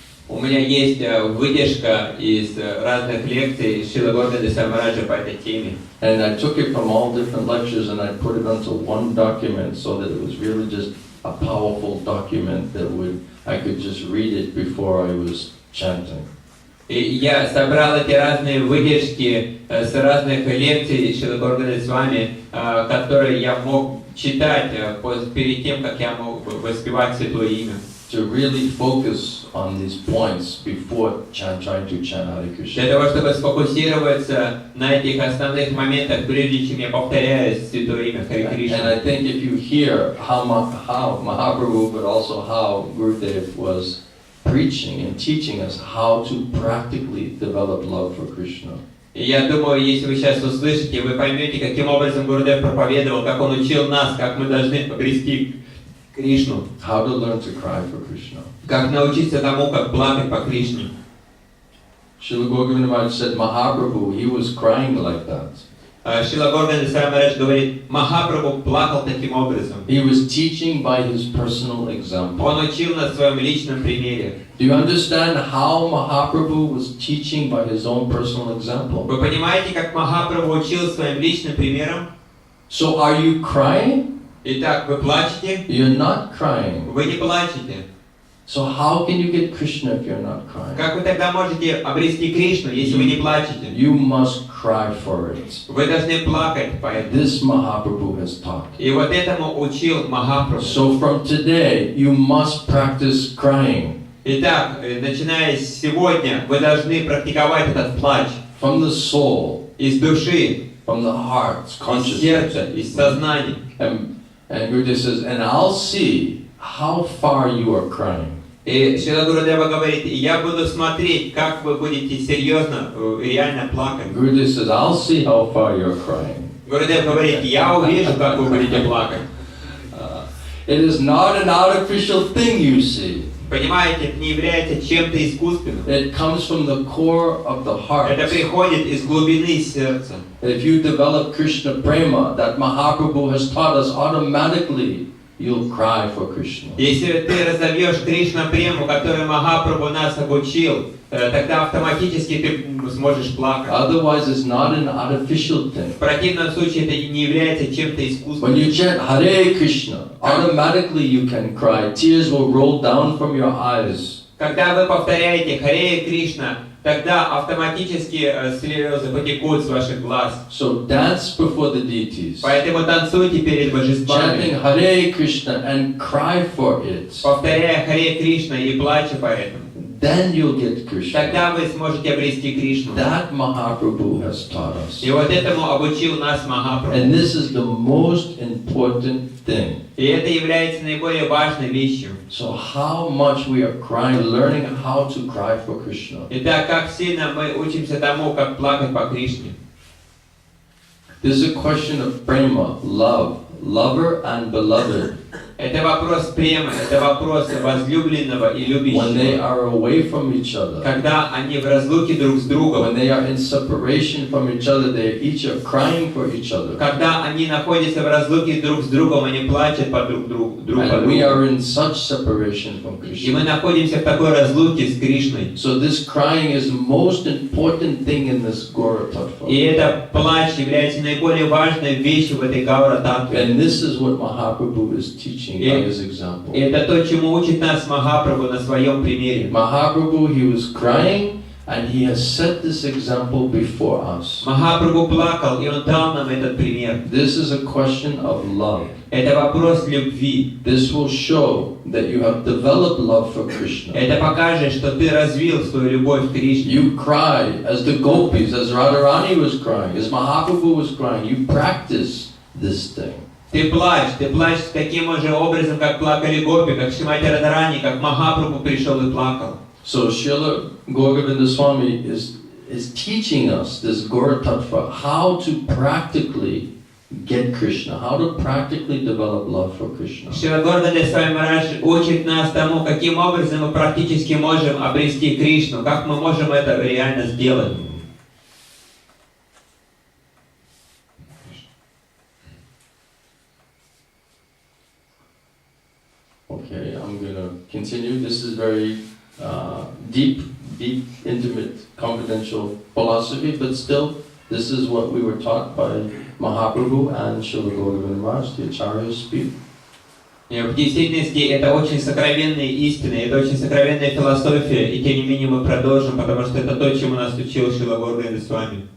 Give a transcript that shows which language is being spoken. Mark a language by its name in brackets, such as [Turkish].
[Russian] У меня есть выдержка из разных лекций Шрила Говинды Самараджа по этой теме. [English] And I took it from all different lectures and I put it onto one document so that it was really just a powerful document that I could just read it before I was chanting. [Russian] И я собрал эти разные выдержки с разных лекций Шрила Говинды Swami, которые я мог читать перед тем, как я мог воспевать святое имя. [English] To really focus on these points before trying to chant Hare Krishna. [Russian] Для того, чтобы сфокусироваться на этих основных моментах, прежде чем я повторяю святое имя Харе Кришна. [English] And I think if you hear how Mahaprabhu, but also how Gurudev was preaching and teaching us how to practically develop love for Krishna. [Russian] И я думаю, если вы сейчас услышите, вы поймете, каким образом Гурудев проповедовал, как он учил нас, как мы должны обрести Кришну. [English] How to learn to cry for Krishna. [Russian] Как научиться тому, как плакать по Кришне. [English] Srila Gauravinda Maharaj said Mahaprabhu, he was crying like that. [Russian] Шрила Говинда Самарадж говорит, Махапрабху плакал таким образом. [English] He was teaching by his personal example. [Russian] Он учил на своем личном примере. [English] Do you understand how Mahaprabhu was teaching by his own personal example? [Russian] Вы понимаете, как Махапрабху учил своим личным примером? [English] So are you crying? [Russian] Итак, вы плачете? [English] You're not crying. [Russian] Вы не плачете. [English] So how can you get Krishna if you're not crying? [Russian] Как вы тогда можете обрести Кришну, если вы не плачете? [English] You must cry for it. [Russian] Вы должны плакать по этому. [English] This Mahaprabhu has taught. [Russian] И вот этому учил Махапрабху. [English] So from today, you must practice crying. [Russian] Итак, начиная с сегодня, вы должны практиковать этот плач. [English] From the soul. [Russian] Из души. [English] From the heart, [Russian] Из [English] consciousness. [Russian] сердца, из сознания. [English] And Gurudev says, and I'll see how far you are crying. [Russian] И Шрила Гурудева говорит, я буду смотреть, как вы будете серьезно, реально плакать. [English] Gurudev says, I'll see how far you're crying. [Russian] Гурудев говорит, я увижу, как вы будете плакать. [English] It is not an artificial thing you see. [Russian] Понимаете, это не является чем-то искусственным. [English] It comes from the core of the heart. [Russian] Это приходит из глубины сердца. [English] If you develop Krishna prema that Mahaprabhu has taught us, automatically you'll cry for Krishna. [Russian] Если ты разовьешь Кришна-прему, которую Махапрабху нас обучил, тогда автоматически ты сможешь плакать. [English] Otherwise, it's not an artificial thing. [Russian] В противном случае это не является чем-то [English] When [Russian] искусственным. [English] you chant Hare Krishna, automatically you can cry. Tears will roll down from your eyes. [Russian] Когда вы повторяете Харе Кришна, тогда автоматически слезы потекут с ваших глаз. [English] So dance before the deities. [Russian] Поэтому танцуйте перед божествами, [English] Chanting Hare Krishna and cry for it. [Russian] повторяя Харе Кришна и плача по этому. [English] then you'll get Krishna. [Russian] тогда вы сможете обрести Кришну. [English] That Mahaprabhu has taught us. [Russian] И вот этому обучил нас Махапрабху. [English] And this is the most important thing. [Russian] И это является наиболее важной вещью. [English] So how much we are crying, learning how to cry for Krishna. [Russian] Итак, как сильно мы учимся тому, как плакать по Кришне. [English] This is a question of prema, love, lover and beloved. [Russian] Это вопрос премы, это вопрос возлюбленного и [English] When they [Russian] любящего. [English] are away from each other, [Russian] Когда они в разлуке друг с другом, [English] when they are in separation from each other, they each are crying for each other. [Russian] когда они находятся в разлуке друг с другом, они плачут друг по [English] And we [Russian] другу. [English] are in such separation from [Russian] И мы [English] Krishna. [Russian] находимся в такой разлуке с Кришной. [English] So this crying is the most important thing in this Gora [Russian] И [English] Tattva. [Russian] это плач является наиболее важной вещью в этой Гаура Татве. [English] And this is what Mahaprabhu is teaching by his example. [Russian] И это то, чему учит нас Махапрабху на своем примере. [English] Mahaprabhu, he was crying and he has set this example before us. [Russian] Махапрабху плакал, и он дал нам этот пример. [English] This is a question of love. [Russian] Это вопрос любви. [English] This will show that you have developed love for Krishna. [Russian] Это покажет, что ты развил свою любовь к Кришне. [English] You cry as the gopis, as Radharani was crying, as Mahaprabhu was crying. You practice this thing. [Russian] Ты плачешь таким же образом, как плакали гопи, как Шримати Радхарани, как Махапрабху пришел и плакал. [English] So Srila Gauragovinda Swami is teaching us this Gora Tattva, how to practically get Krishna, how to practically develop love for Krishna. [Russian] Шрила Гордали Свами Махарадж учит нас тому, каким образом мы практически можем обрести Кришну, как мы можем это реально сделать. [English] Okay, I'm gonna continue. This is very deep, intimate, confidential philosophy, but still, this is what we were taught by Mahaprabhu and Srila Gauragovinda Maharaj, the Acharyas speak. [Russian] В действительности это очень сокровенные истины, это очень сокровенная философия, и тем не менее мы продолжим, потому что это то, чему нас учил Шрила Гордали Свами.